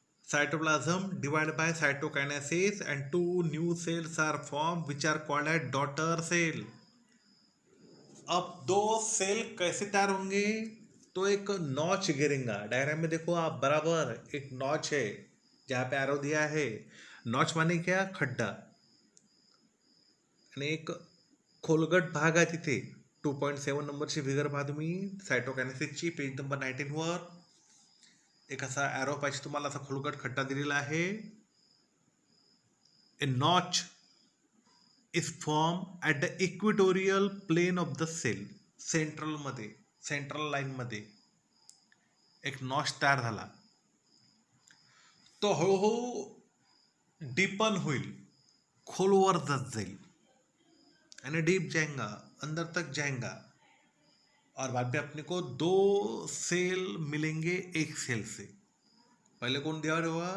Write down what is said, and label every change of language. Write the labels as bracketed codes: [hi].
[en] Cytoplasm divide by cytokinesis and 2 new cells are form which are called as daughter cell. [hi] अब दो cell कैसे तैयार होंगे? तो एक नॉच गिरेगा। डायग्राम में देखो आप बराबर, एक नॉच है जहाँ पे एरो दिया है। नॉच माने क्या? [mr] खड्डा, आणि एक खोलगट भाग आहे तिथे। 2.7 नंबरची फिगर पहा तुम्ही सायटोकायनेसिसची, पेज नंबर 19 वर एक असा एरो पाहिजे तुम्हाला, असा खोलगट खड्डा दिलेला आहे। [en] A notch is form at the equatorial plane of the cell. [mr] सेंट्रलमध्ये, central लाईनमध्ये एक नॉच तयार झाला, तो हळूहळू डीपन होईल, खोलवर जात जाईल [hi] यानी डीप जाएगा, अंदर तक जाएगा और बाद में अपने को 2 सेल मिलेंगे एक सेल से। पहले कौन डिवाइड हुआ?